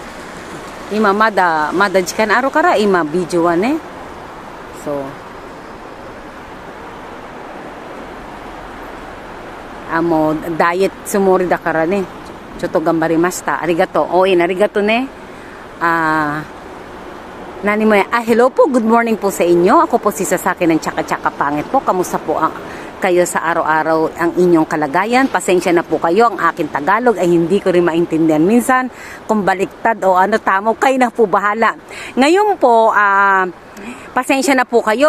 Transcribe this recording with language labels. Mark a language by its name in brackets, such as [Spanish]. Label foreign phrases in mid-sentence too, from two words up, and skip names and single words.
[Japanese] 今まだ時間あるから、今ビデオはね。そう。もうダイエットつもりだからね。ちょっと頑張りました。ありがとう。応援ありがとうね。 [Filipino] Nani mo yan? Hello po, [English] good morning [Filipino] po sa inyo. Ako po si Sasaki ng Tsaka-Tsaka Pangit po. Kamusta po kayo sa araw-araw ang inyong kalagayan? Pasensya na po kayo, ang aking Tagalog ay hindi ko rin maintindihan minsan. Kung baliktad o tamo, kayo na po bahala. Ngayon po, pasensya na po kayo.